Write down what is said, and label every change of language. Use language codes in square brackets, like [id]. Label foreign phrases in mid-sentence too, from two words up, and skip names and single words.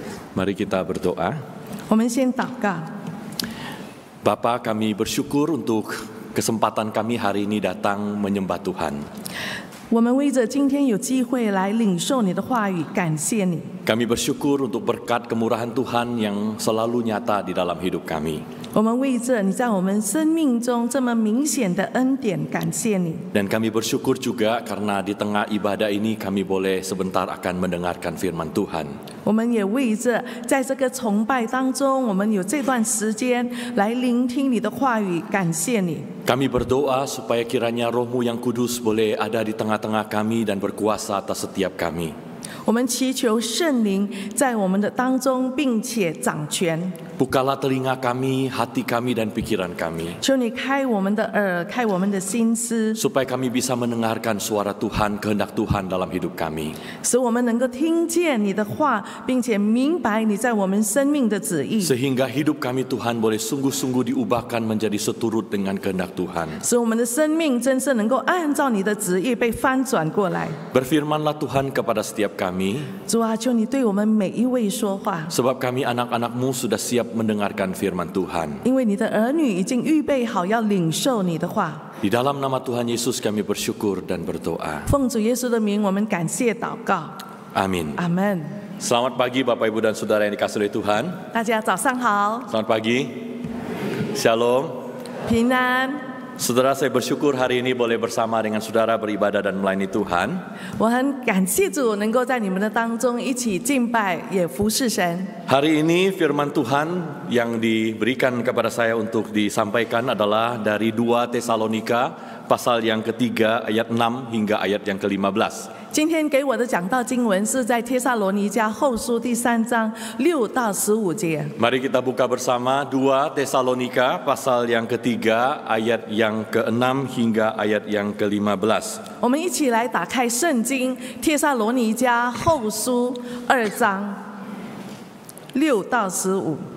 [id] Mari kita berdoa. [zh] 我们先祷告。 [id] Bapa, kami bersyukur untuk kesempatan kami hari ini datang menyembah Tuhan. [zh] 我们为着今天有机会来领受你的话语，感谢你。 [id] Kami bersyukur untuk berkat kemurahan Tuhan yang selalu nyata di dalam hidup kami. [zh] 我们为着你在我们生命中这么明显的恩典，感谢你。 [id] Dan kami bersyukur juga karena di tengah ibadah ini kami boleh sebentar akan mendengarkan firman Tuhan. [zh] 我们也为着在这个崇拜当中，我们有这段时间来聆听你的话语，感谢你。 [id] Kami berdoa supaya kiranya Roh-Mu yang kudus boleh ada di tengah-tengah kami dan berkuasa atas setiap kami. [zh] 我们祈求圣灵在我们的当中，并且掌权。 [id] Bukalah telinga kami, hati kami, dan pikiran kami. [zh] 求你开我们的耳，开我们的心思， [id] Supaya kami bisa mendengarkan suara Tuhan, kehendak Tuhan dalam hidup kami. [zh] 使我们能够听见你的话，并且明白你在我们生命的旨意， [id] Sehingga hidup kami Tuhan boleh sungguh-sungguh diubahkan menjadi seturut dengan kehendak Tuhan. [zh] 使我们的生命真正能够按照你的旨意被翻转过来。 [id] Berfirmanlah Tuhan kepada setiap kami, [zh] 主啊，求你对我们每一位说话， [id] sebab kami anak-anak-Mu sudah siap mendengarkan firman Tuhan. [zh] 因为你的儿女已经预备好要领受你的话。 [id] Di dalam nama Tuhan Yesus kami bersyukur dan berdoa. [zh] 奉主耶稣的名，我们感谢祷告， [id] Amin. [zh] 阿门。 [id] Selamat pagi Bapak Ibu dan Saudara yang dikasihi oleh Tuhan. [zh] 大家早上好， [id] Selamat pagi. Shalom. [zh] 平安。 [id] Saudara, saya bersyukur hari ini boleh bersama dengan saudara beribadah dan melayani Tuhan. [zh] 我很感谢主能够在你们的当中一起敬拜，也服侍神。 [id] Hari ini firman Tuhan yang diberikan kepada saya untuk disampaikan adalah dari 2 Tesalonika pasal yang ketiga ayat 6 hingga ayat yang ke-15. [zh] 今天给我的讲道经文是在帖撒罗尼迦后书第3章6到15节。 [id] Mari kita buka bersama 2 Tesalonika pasal yang ketiga ayat yang ke-6 hingga ayat yang ke-15. [zh] 我们一起来打开圣经帖撒罗尼迦后书2章6到15。